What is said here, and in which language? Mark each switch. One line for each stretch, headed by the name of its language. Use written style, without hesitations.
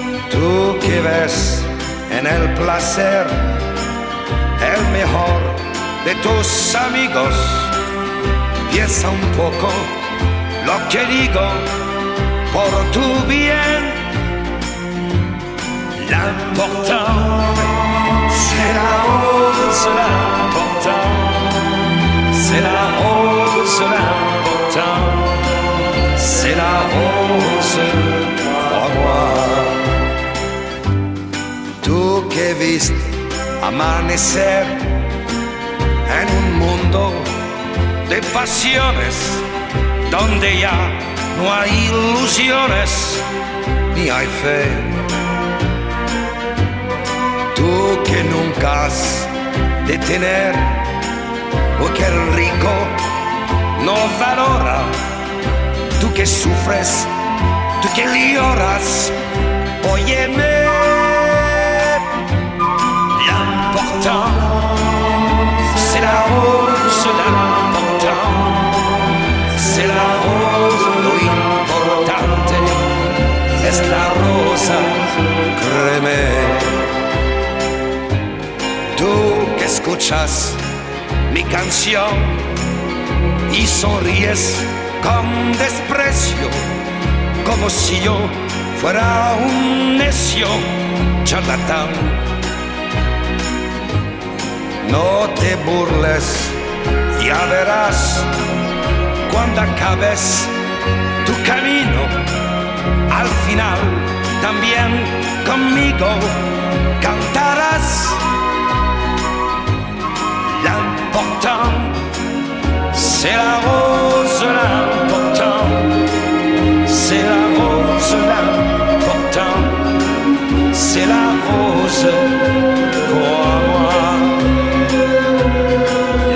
Spanish: Tú que ves en el placer el mejor de tus amigos, piensa un poco lo que digo por tu bien.
French: L'important, c'est la rose, l'important, c'est la rose, l'important, c'est la rose, crois-moi.
Spanish: Tú que viste amanecer en un mundo de pasiones, donde ya no hay ilusiones ni hay fe. Tú que nunca has de tener lo que el rico no valora, tú que sufres, tú que lloras, óyeme.
French: L'important, c'est la rose, l'important, c'est la rose,
Spanish: lo importante es la rosa, créeme. Tú que escuchas mi canción y sonríes con desprecio, como si yo fuera un necio charlatán. No te burles, ya verás, cuando acabes tu camino, al final también conmigo cantarás.
French: L'important, c'est la rose, l'important, c'est la rose, l'important, c'est la rose, crois-moi.